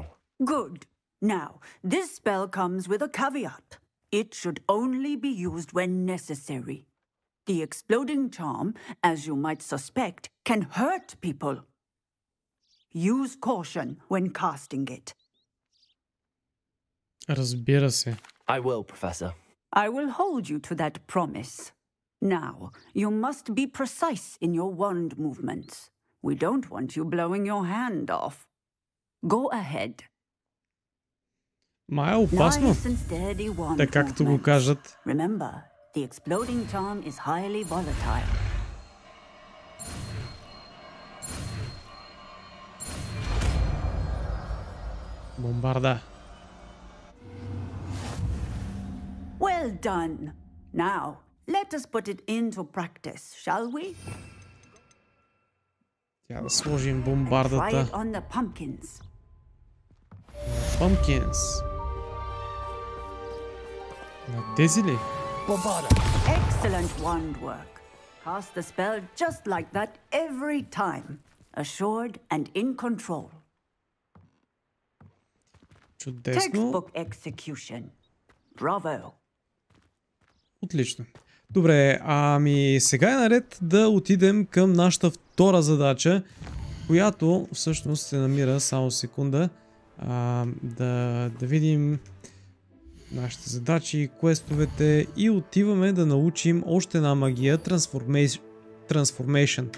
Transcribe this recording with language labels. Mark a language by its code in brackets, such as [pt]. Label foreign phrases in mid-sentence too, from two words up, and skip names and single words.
[en] Good. Now, this spell comes with a caveat. It should only be used when necessary. The exploding charm, as you might suspect, can hurt people. Use caution when casting it. [bg] Разбира се. [en] I will, Professor. I will hold you to that promise. Now, you must be precise in your wand movements. We don't want you blowing your hand off. Go ahead. [bg] Ма е опасно. Така както го кажат. [en] Remember, the exploding charm is highly volatile. [bg] Бомбарда. [en] Well done. Now, let us put it into practice, shall we? [bg] Тя да сложим [en] Try [bg] бомбардата. [en] it on the pumpkins. Pumpkins. [bg] На тези ли? [en] Bombarda! Excellent wand work. Cast the spell just like that every time. Assured and in control. [bg] Чудесно. [en] Textbook execution. Bravo. [bg] Отлично. Добре, ами сега е наред да отидем към нашата втора задача, която всъщност се намира, само секунда, да видим нашите задачи, квестовете и отиваме да научим още една магия, Transformation.